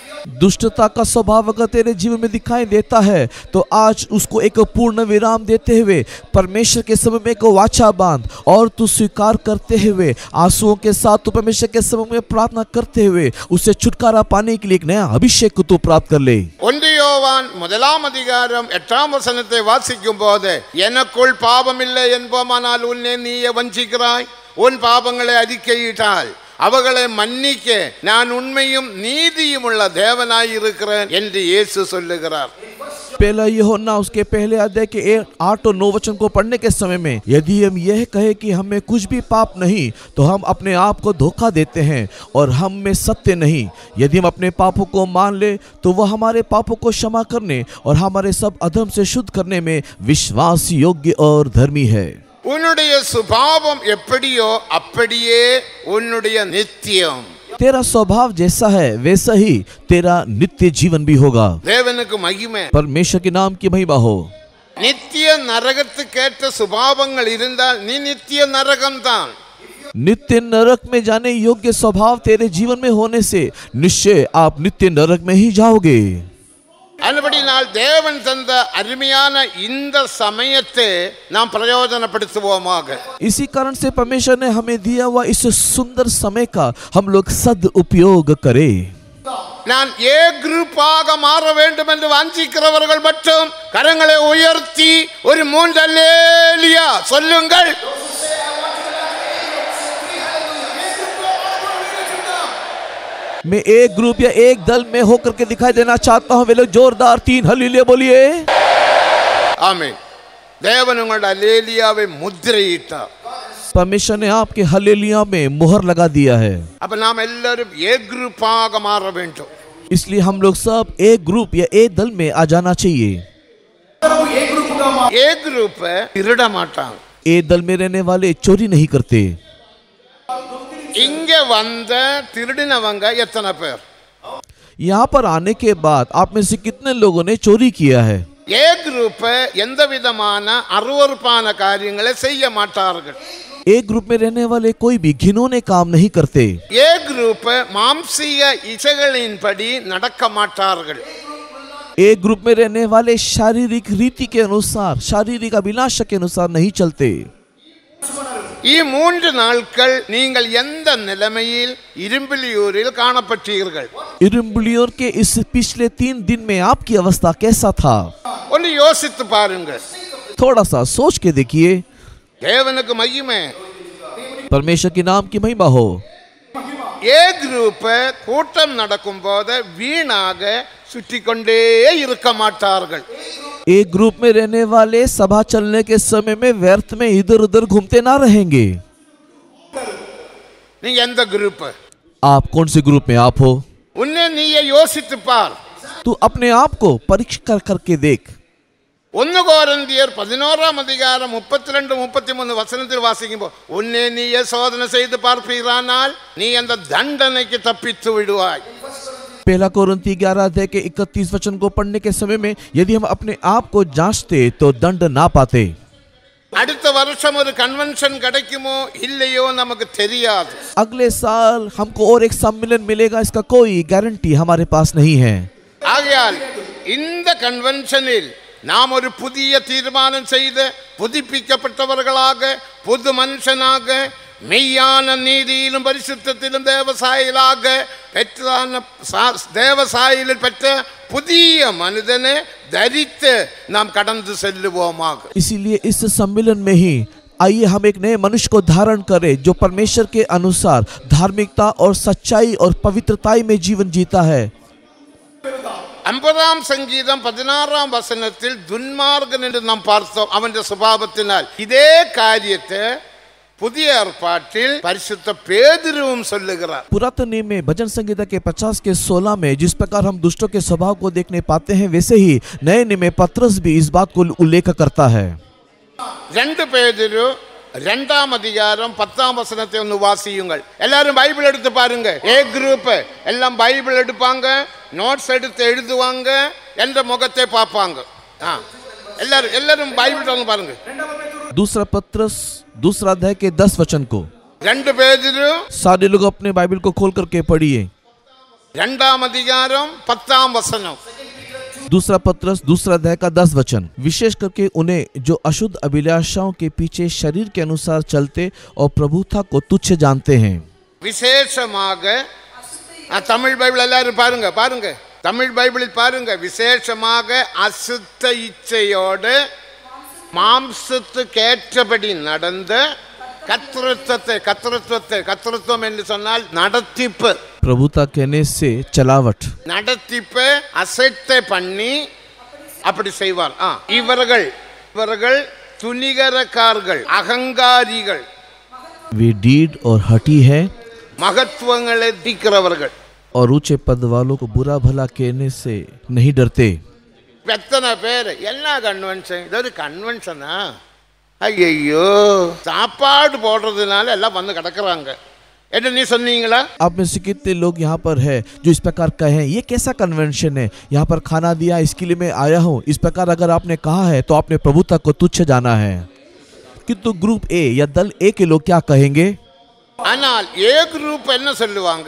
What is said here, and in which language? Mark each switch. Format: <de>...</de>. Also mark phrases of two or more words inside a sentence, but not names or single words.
<hi>दुष्टता का स्वभाव अगर तेरे जीवन में दिखाई देता है तो आज उसको एक पूर्ण विराम देते हुए परमेश्वर के समय में एक वाचा बांध और तू स्वीकार करते हुए आंसुओं के साथ तू परमेश्वर के समय में प्रार्थना करते हुए उससे छुटकारा पाने के लिए एक नया अभिषेक को तू प्राप्त कर ले।</hi> <ta>யோவான் 1 அதிகாரம் 8 வசனத்தை வாசிக்கும் போது எனக்குள் பாவமில்லை என்போமானால் உன்னை நீயே வஞ்சிக்கிறாய், உன் பாவங்களை அறிக்கையிட்டால் அவகளை மன்னிக்க நான் உண்மையும் நீதியும் உள்ள தேவனாய் இருக்கிறேன் என்று இயேசு சொல்லுகிறார்।</ta> <hi>पहला यूहन्ना उसके पहले अध्याय के 8 और 9 वचन को पढ़ने के समय में यदि हम यह कहे कि हमें कुछ भी पाप नहीं तो हम अपने आप को धोखा देते हैं और हम में सत्य नहीं। यदि हम अपने पापों को मान ले तो वह हमारे पापों को क्षमा करने और हमारे सब अधर्म से शुद्ध करने में विश्वास योग्य और धर्मी है।</hi> <ta>உன்னுடைய சுபாவம் எப்படியோ அப்படியே உன்னுடைய நித்தியம்।</ta> <hi>तेरा स्वभाव जैसा है वैसा ही तेरा नित्य जीवन भी होगा।</hi> <ta>தேவனுக்கு மகிமை।</ta> <hi>परमेश्वर के नाम की महिमा हो।</hi> <ta>நித்திய நரகத்துக்கேற்ற சுபாவங்கள் இருந்தால் நீ நித்திய நரகம்தான்।</ta> <hi>नित्य नरक में जाने योग्य स्वभाव तेरे जीवन में होने से निश्चय आप नित्य नरक में ही जाओगे।</hi> <ta>அதுபடினால் தேவன் தந்த அருமையான இந்த சமயத்தை நாம் பிரயோஜனப்படுத்துவோமாக।</ta> <hi>इसी कारण से परमेश्वर ने हमें दिया हुआ इस सुंदर समय का हम लोग सदुपयोग करें।</hi> <ta>நான் ஏ குரூப்பாக மாற வேண்டும் என்று வாஞ்சிக்கிறவர்கள் மட்டும் கரங்களை உயர்த்தி ஒரு 3 அல்லேலூயா சொல்லுங்கள்।</ta> <hi>मैं एक ग्रुप या एक दल में होकर के दिखाई देना चाहता हूँ। वे लोग जोरदार 3 हालेलुया बोलिए। आमीन।</hi> <ta>தேவன் உங்களுடைய அல்லேலூயாவை முத்திரையிட்டார்।</ta> <hi>परमेश्वर ने आपके हालेलुया में मोहर लगा दिया है।</hi> <ta>अब நாம் எல்லாரும் एक குரூப்பாக மாற வேண்டும்।</ta> <hi>इसलिए हम लोग सब एक ग्रुप या एक दल में आ जाना चाहिए। एक ग्रुप</hi> <ta>திருட மாட்டாங்க।</ta> <hi>एक दल में रहने वाले चोरी नहीं करते।</hi> <ta>இங்க வந்த திருடினவங்க எத்தனை பேர்?</ta> <hi>यहाँ पर आने के बाद आप में से कितने लोगों ने चोरी किया है? एक ग्रुप</hi> <ta>எந்த விதமான அருவருப்பான காரியங்களை செய்ய மாட்டார்கள்।</ta> <hi>एक ग्रुप में रहने वाले कोई भी घिनौने काम नहीं करते। एक ग्रुप</hi> <ta>மாம்சீக இச்சைகளின்படி நடக்க மாட்டார்கள்।</ta> <hi>एक ग्रुप में रहने वाले शारीरिक रीति के अनुसार शारीरिक अभिलाषा के अनुसार नहीं चलते।</hi> <ta>ये 3 நாட்கள் நீங்கள் எந்த நிலைமையில் இரும்பிலியூரில் காணப்பட்டீர்கள்?</ta> <hi>इरुम्बलियोर के इस पिछले 3 दिन में आपकी अवस्था कैसा था?</hi> <ta>ஒன்னு யோசித்து பாருங்கள்।</ta> <hi>थोड़ा सा सोच के देखिए।</hi> <ta>தேவனுக்கு மகிமை।</ta> <hi>परमेश्वर के नाम की महिमा हो। एक ग्रुप</hi> <ta>கூட்டம் நடக்கும்போது வீணாக சுற்றிக்கொண்டே இருக்க மாட்டார்கள்।</ta> <hi>एक ग्रुप में रहने वाले सभा चलने के समय में व्यर्थ में इधर उधर घूमते ना रहेंगे।</hi> <ta>நீங்க எந்த ग्रुप?</ta> <hi>आप कौन से ग्रुप में आप हो?</hi> <ta>உன்னை நீயே யோசித்து பார்।</ta> <hi>तू अपने आप को परीक्षा करके देख।</hi> <ta>1 கொரிந்தியர் 11 அதிகாரம் 32 33 வசனத்தில் வாசிக்கும்போது உன்னை நீயே சோதனை செய்து பார்ப்பீரானால் நீ அந்த தண்டனைக்கு தப்பித்து விடுவாய்।</ta> <hi>पहला कोरिन्थी 11 अध्याय के 31 वचन को पढ़ने के समय में यदि हम अपने आप को जांचते तो दंड ना पाते।</hi> <ta>அடுத்த வருஷம் ஒரு கன்வென்ஷன் கிடைக்குமோ இல்லையோ நமக்கு தெரியாது।</ta> <hi>अगले साल हमको और एक सम्मेलन मिलेगा इसका कोई गारंटी हमारे पास नहीं है।</hi> <ta>ஆகையால் இந்த கன்வென்ஷனில் நாம் ஒரு புதிய தீர்மானம் செய்து புதுப்பிக்கப்பட்டவர்களாக புது மனுஷனாக மெய்யான நீதியிலும் பரிசுத்தத்திலும் தேவசாயிலாக பெற்றான தேவசாயிலில் பெற்ற புதிய மனிதனை தரித்து நாம் கடந்து செல்லுவோமாக।</ta> <hi>इसीलिए इस सम्मेलन में ही आइए हम एक नए मनुष्य को धारण करें जो परमेश्वर के अनुसार धार्मिकता और सच्चाई और पवित्रताई में जीवन जीता है।</hi> <ta>50 சங்கீதம் 16 வசனத்தில் துன்மார்கன் என்று நாம் பார்த்தோம் அவனுடைய சுபாவத்தினால்। இதே காரியத்தை புதிய ஏற்பாட்டில் பரிசுத்த பேதுருவும் சொல்லுகிறார்।</ta> <hi>पुरातन नियम में भजन संहिता के 50 के 16 में जिस प्रकार हम दुष्टों के स्वभाव को देखने पाते हैं वैसे ही नए नियम में पत्रस भी इस बात को उल्लेख करता है।</hi> <ta>2 பேதுரு 2 அதிகாரம் 10 வசனத்தை ஒன்று வாசியுங்கள்। எல்லாரும் பைபிள் எடுத்து பாருங்க। ஏ குரூப் எல்லாம் பைபிள் எடுப்பாங்க, நோட்ஸ் எடுத்து எழுதுவாங்க, என்ற முகத்தை பார்ப்பாங்க। எல்லாரும் பைபிள் வந்து பாருங்க।</ta> <hi>दूसरा पत्रस 2 अध्याय के 10 वचन को</hi> <ta>2 பேதுரு</ta> <hi>सारे लोग अपने बाइबल को खोल करके पढ़िए।</hi> <ml>രണ്ടാം അധികാരം 10-ാം വചനം.</ml> <hi>दूसरा पत्रस दूसरा अध्याय का 10 वचन, विशेष करके उन्हें जो अशुद्ध अभिलाषाओं के पीछे शरीर के अनुसार चलते और प्रभुता को तुच्छ जानते हैं.</hi> <ta>விசேஷமாக தமிழ் பைபிள் எல்லாரும் பாருங்க பாருங்க, தமிழ் பைபிளில் பாருங்க, விசேஷமாக அசுத்த இச்சையோடு மாம்சத்துக்கு ஏற்றபடி நடந்த கர்த்தத்துவம் என்று சொன்னால் நடத்திப்பு,</ta> <hi>प्रभुता कहने से चलावट,</hi> <ta>நடத்திப்பு அசைத்தை பண்ணி அப்படி செய்வார். இவர்கள் துணிகரக்காரர்கள், அகங்காரிகள்,</ta> <hi>वे डीड और हठी है,</hi> <ta>மகத்துவங்களை தீக்கிறவர்கள்</ta> <hi>और ऊंचे पद वालों को बुरा भला कहने से नहीं डरते.</hi> <ta>எத்தனை பேர் என்ன கன்வென்ஷன், இது ஒரு கன்வென்ஷனா? ஐயோ, சாப்பாடு போடுறதுனால எல்லாம் வந்து கிடக்குறாங்க என்ன நீ சொன்னீங்களா?</ta> <hi>आप में से कितने लोग यहाँ पर है जो इस प्रकार कहे ये कैसा कन्वेंशन है, यहाँ पर खाना दिया इसके लिए मैं आया हूँ, इस प्रकार अगर आपने कहा है तो आपने प्रभुता को तुच्छ जाना है. किंतु ग्रुप ए या दल ए के लोग क्या कहेंगे?</hi> <ta>ஆனால் ஏ குரூப் என்ன சொல்லுவாங்க?</ta>